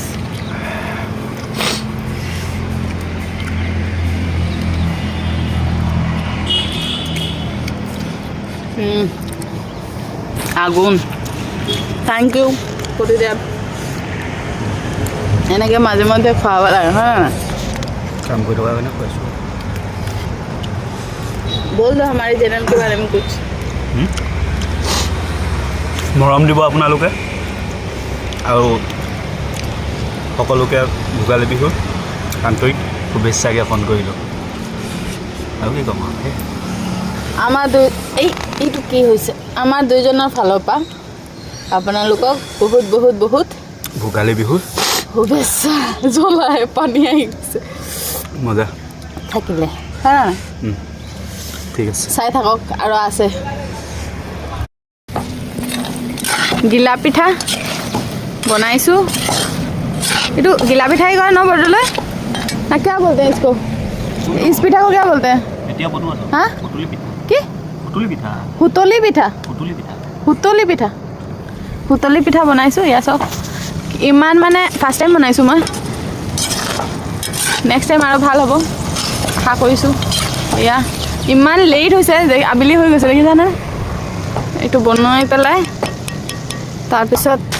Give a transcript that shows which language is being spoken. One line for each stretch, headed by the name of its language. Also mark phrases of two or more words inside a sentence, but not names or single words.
Assamese: আগুন
English: thank you
Assamese: প্ৰতিদেৱ এনেকৈ মাজে মাজে খুৱাব লাগে হয় না কাম কৰি থকা কাৰণে খুৱাইছোঁ
Hindi: बोल दो हमारे चैनल के बारे में कुछ
Assamese: মৰম দিব আপোনালোকে আৰু সকলোকে ভোগালী বিহুৰ আন্তৰিক শুভেচ্ছা জ্ঞাপন কৰিলোঁ আৰু কি ক'ম আৰু আমাৰ এইটো কি হৈছে আমাৰ দুইজনৰ ফালৰ পৰা আপোনালোকক বহুত বহুত বহুত ভোগালী বিহুৰ শুভেচ্ছা জ্বলাই পানী আহি গৈছে মজা থাকিলে হয় না ঠিক আছে চাই থাকক আৰু আছে গিলা পিঠা বনাইছোঁ এইটো গিলা পিঠাই কয় ন বৰদলৈ না
Hindi: क्या बोलते हैं इसको इस पिठा को क्या बोलते हैं
Assamese: এতিয়া বনোৱা
Hindi: हाँ
Assamese: পুতুলি পিঠা কি পুতুলি পিঠা সুতলি পিঠা পুতুলি পিঠা সুতলি পিঠা বনাইছোঁ ইয়া চাওক ইমান মানে
English: first time
Assamese: বনাইছোঁ মই
English: next time
Assamese: আৰু ভাল হ'ব আশা কৰিছোঁ এয়া ইমান লেট হৈছে যে আবেলি হৈ গৈছে দেখিছানে এইটো বনাই পেলাই তাৰপিছত